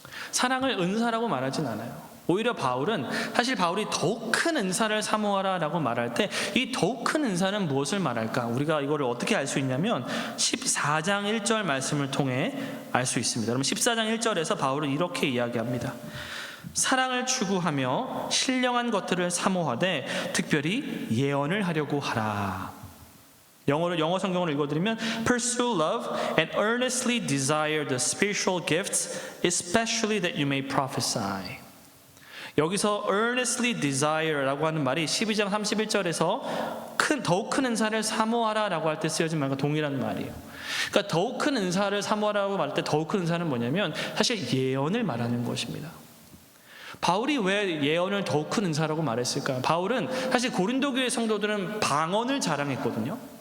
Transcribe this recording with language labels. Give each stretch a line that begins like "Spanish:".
Korean: 사랑을 은사라고 말하진 않아요. 오히려 바울이 더욱 큰 은사를 사모하라 라고 말할 때 이 더욱 큰 은사는 무엇을 말할까? 우리가 이거를 어떻게 알 수 있냐면 14장 1절 말씀을 통해 알 수 있습니다. 여러분, 14장 1절에서 바울은 이렇게 이야기합니다. 사랑을 추구하며 신령한 것들을 사모하되 특별히 예언을 하려고 하라. 영어 성경을 읽어드리면
English: Pursue love and earnestly desire the spiritual gifts, especially that you may prophesy.
Korean: 여기서 earnestly desire라고 하는 말이 12장 31절에서 더욱 큰 은사를 사모하라 라고 할 때 쓰여진 말과 동일한 말이에요. 그러니까 더욱 큰 은사를 사모하라고 말할 때 더욱 큰 은사는 뭐냐면 사실 예언을 말하는 것입니다. 바울이 왜 예언을 더욱 큰 은사라고 말했을까요? 바울은 사실 고린도 교회 성도들은 방언을 자랑했거든요.